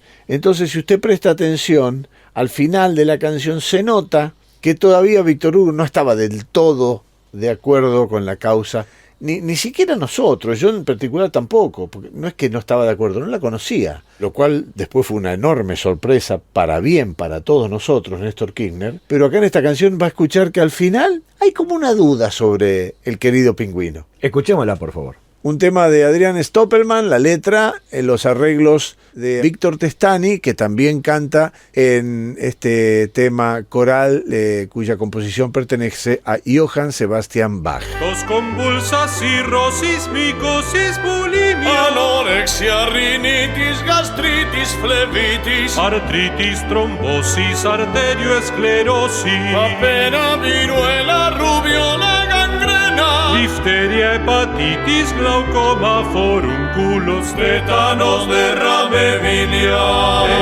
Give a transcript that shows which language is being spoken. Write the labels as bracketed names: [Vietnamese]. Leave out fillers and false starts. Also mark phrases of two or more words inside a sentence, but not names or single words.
[Spanish] Entonces, si usted presta atención, al final de la canción se nota que todavía Víctor Hugo no estaba del todo de acuerdo con la causa, ni siquiera nosotros, yo en particular tampoco, porque no es que no estaba de acuerdo, no la conocía, lo cual después fue una enorme sorpresa para bien para todos nosotros, Néstor Kirchner, pero acá en esta canción va a escuchar que al final hay como una duda sobre el querido Pingüino. Escuchémosla, por favor. Un tema de Adrián Stoppelman, la letra, los arreglos de Víctor Testani, que también canta en este tema coral cuya composición pertenece a Johann Sebastian Bach. Tos convulsas, cirrosis, micosis, bulimia, anorexia, rinitis, gastritis, flebitis, artritis, trombosis, arterioesclerosis, papera, viruela, rubiola, gangrena, difteria, hepatitis, glaucoma, forúnculos, tétanos, derrame biliar,